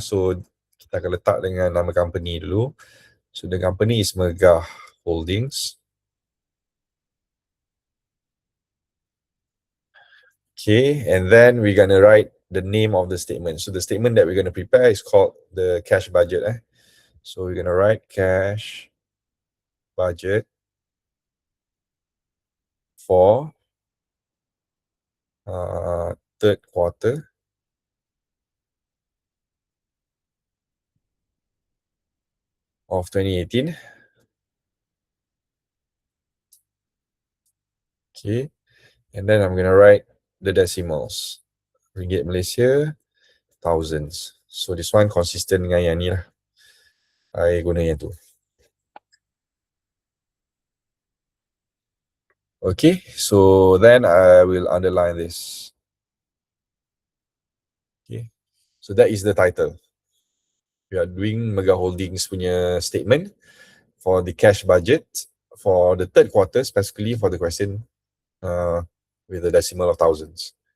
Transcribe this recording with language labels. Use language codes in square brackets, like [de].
[ms] So kita akan letak dengan nama company dulu. [en] So the company is Mega Holdings. Okay, and then we're gonna write the name of the statement. So the statement that we're gonna prepare is called the cash budget. So we're gonna write cash budget for third quarter of 2018. Okay, and then I'm gonna write the decimals. Ringgit Malaysia, thousands. So this one consistent [ms] dengan yang ni lah. I guna yang tu. [en] Okay, so then I will underline this. Okay, so that is the title. We are doing Mega Holdings [ms] punya [en] statement for the cash budget for the third quarter, specifically for the question with the decimal of thousands.